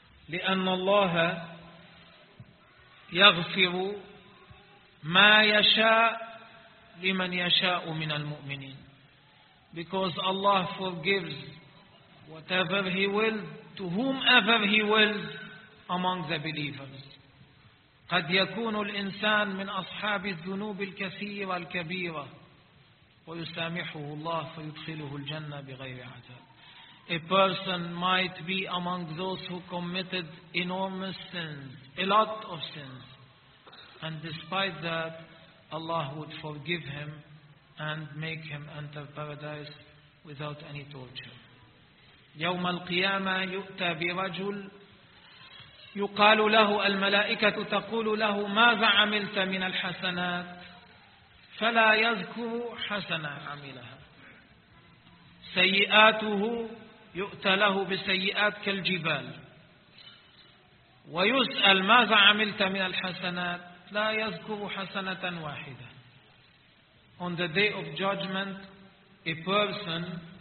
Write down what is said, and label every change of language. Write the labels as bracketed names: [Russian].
[Arabic] لِأَنَّ اللَّهَ يَغْفِرُ مَا يَشَاءُ لِمَنْ يَشَاءُ مِنَ الْمُؤْمِنِينَ. [English] Because Allah forgives whatever He will to whomever He will among the believers. [Arabic] قد يكون الإنسان من أصحاب الذنوب الكثيرة الكبيرة ويسامحه الله فيدخله الجنة بغير عذاب. [English] A person might be among those who committed enormous sins, a lot of sins, and despite that, Allah would forgive him and make him enter paradise without any torture. [Arabic] يوم القيامة يؤتى برجل يقال له الملائكة تقول له ماذا عملت من الحسنات فلا يذكر حسنة عملها. سيئاته يؤتى له بسيئات كالجبال ويسأل ماذا عملت من الحسنات لا يذكر حسنة واحدة. [English] On the day of judgment, a person